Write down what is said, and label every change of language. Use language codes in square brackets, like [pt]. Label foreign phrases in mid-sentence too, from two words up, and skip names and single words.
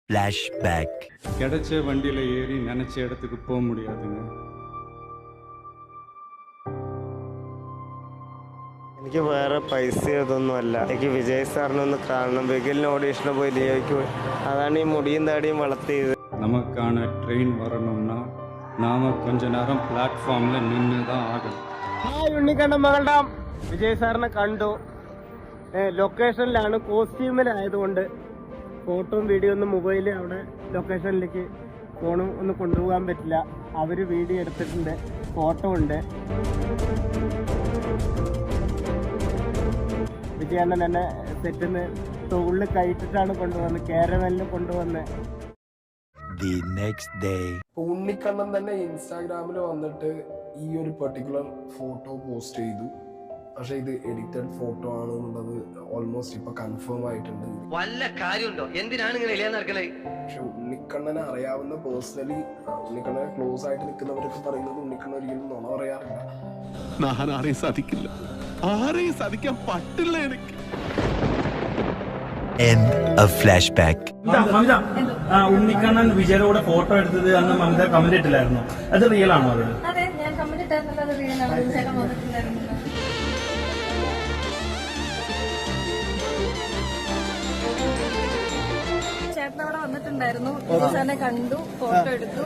[en] Flashback. [ta] கிடைச்ச வண்டியில ஏறி நினைச்ச இடத்துக்கு போக முடியாதுங்க. [ml] എനിക്ക് വേറെ പൈസ അതൊന്നുമല്ല. എനിക്ക് വിജയ് സാറിനെ ഒന്ന് കാണണം. ബിഗിലിന് ഓഡീഷന് പോയി ലിയോയ്ക്ക് പോയി. അതാണ് ഈ മുടിയും താടിയും വളർത്തിയത്. [ta] நமக்கான ட்ரெயின் வரணும்னா நாம கொஞ்ச நேரம் பிளாட்ஃபார்மில் நின்று தான் ആകണം. [ml] ഉണ്ണിക്കണ്ണൻ മകളുടെ വിജയ് സാറിനെ കണ്ടു. ലൊക്കേഷനിലാണ്, കോസ്റ്റ്യൂമിലായതുകൊണ്ട് ഫോട്ടോയും വീഡിയോ ഒന്നും മൊബൈലിൽ അവിടെ ലൊക്കേഷനിലേക്ക് ഫോണും ഒന്നും കൊണ്ടുപോകാൻ പറ്റില്ല. അവർ വീഡിയോ എടുത്തിട്ടുണ്ട്, ഫോട്ടോ ഉണ്ട്. വിജയണ്ണൻ എന്നെ സെറ്റിന്ന് തൊഴിൽ കയറ്റിട്ടാണ് കൊണ്ടുവന്നത്, കാരവനിൽ കൊണ്ടുവന്ന്. [en] The next day. [ml] ഉണ്ണിക്കണ്ണൻ തന്നെ ഇൻസ്റ്റാഗ്രാമിൽ വന്നിട്ട് ഈ ഒരു [en] particular photo [ml] പോസ്റ്റ് ചെയ്തു. പക്ഷെ ഇത് [en] edited photo [ml] ആണെന്നുള്ളത് ഓൾമോസ്റ്റ് ഇപ്പൊ കൺഫേം ആയിട്ടുണ്ട്. വല്ല കാര്യമുണ്ടോ? എന്തിനാണ് ഇങ്ങനെ ഇല്ലാന്ന് നടക്കണേ? പക്ഷെ ഉണ്ണിക്കണ്ണനെ അറിയാവുന്ന പേഴ്സണലി, ഉണ്ണിക്കണ്ണനെ ക്ലോസ് ആയിട്ട് നിൽക്കുന്നവരൊക്കെ പറയുന്നത് ഉണ്ണിക്കണ്ണൻ ഒരിക്കലും നുണ പറയാറില്ല. ഞാൻ ആരെയും സാധിക്കില്ല, ആരെയും സാധിക്കാൻ പറ്റില്ല എനിക്ക്. [en] End of flashback. [ml] ഉണ്ണിക്കണ്ണൻ വിജയരോട് ഫോട്ടോ എടുത്തത് അന്ന് മമത കമന്റ് ഇട്ടില്ലായിരുന്നു, അത് റിയൽ ആണോ? അതെ, ഞാൻ കമന്റ് ഇട്ടായിരുന്നല്ലോ, അത് റിയൽ ആണ്. ചേട്ടൻ വന്നിട്ടുണ്ടായിരുന്നു. ചേട്ടൻ അവിടെ വന്നിട്ടുണ്ടായിരുന്നു, സാറിനെ കണ്ടു, ഫോട്ടോ എടുത്തു.